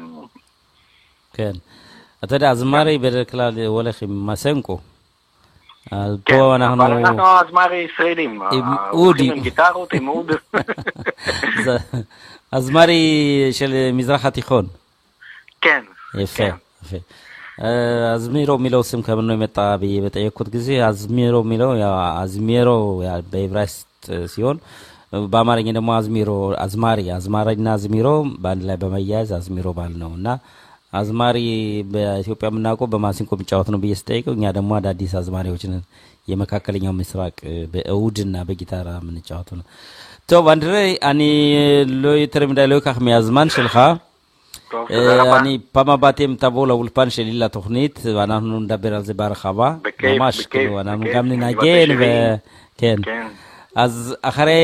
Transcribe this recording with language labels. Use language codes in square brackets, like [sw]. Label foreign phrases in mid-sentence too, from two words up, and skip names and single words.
[he] כן אתה יודע אזמרי בדרך כלל הולך עם מסנקו פה אנחנו... אבל אנחנו הזמר ישראלים, הולכים עם גיטרות, עם אוד. הזמרי של מזרח התיכון. כן. יפה, יפה. [am] አዝሚሮ የሚለው ስም ከምን ነው የመጣ ብዬ በጠየቁት ጊዜ አዝሚሮ የሚለው ያው አዝሚሮ በዕብራይስጥ ሲሆን በአማርኛ ደግሞ አዝሚሮ አዝማሪና አዝሚሮ በአንድ ላይ በመያያዝ አዝሚሮ ባል ነውና አዝማሪ በኢትዮጵያ የምናውቀው በማሲንቆ የሚጫወት ነው ብዬ ስጠይቀው እኛ ደግሞ አዳዲስ አዝማሪዎችን የመካከለኛው ምስራቅ በእውድና በጊታራ የምንጫወት ነው [he] טוב אנדרי אני לא יותר מדי לא אקח מהזמן שלך אני פעם הבאה תבוא לאולפן שלי לתוכנית ואנחנו נדבר על זה בהרחבה ממש כאילו אנחנו גם ננגן וכן אז אחרי